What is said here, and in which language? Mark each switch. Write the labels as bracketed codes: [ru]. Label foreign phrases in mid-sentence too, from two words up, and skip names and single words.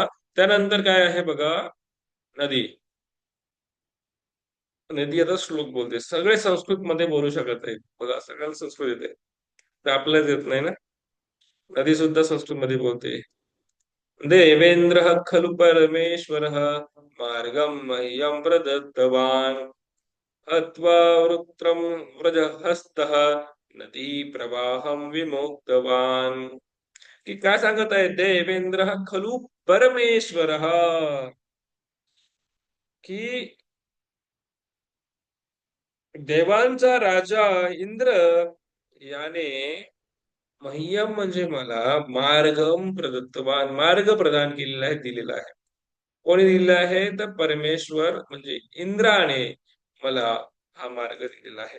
[mr] त्यानंतर काय आहे बघा, नदी. नदी आता श्लोक बोलते. सगळे संस्कृत मध्ये बोलू शकत आहेत बघा, सगळ्याला संस्कृत येते. तर आपल्याला येत नाही ना. नदी सुद्धा संस्कृत मध्ये बोलते. [sa] देवेंद्रः खलु परमेश्वरः मार्गं मह्यं प्रदत्तवान् हत्वा वृत्रं व्रजहस्तः नदी प्रवाहं विमुक्तवान्. [mr] की काय सांगत आहे, [sa] देवेंद्रः खलु परमेश्वरः, [mr] की देवांचा राजा इंद्र याने मह्यम म्हणजे मला [sa] मार्गम प्रदत्तवान, [mr] मार्ग प्रदान केलेला आहे, दिलेला आहे. कोणी दिलेला आहे तर परमेश्वर म्हणजे इंद्राने मला हा मार्ग दिलेला आहे.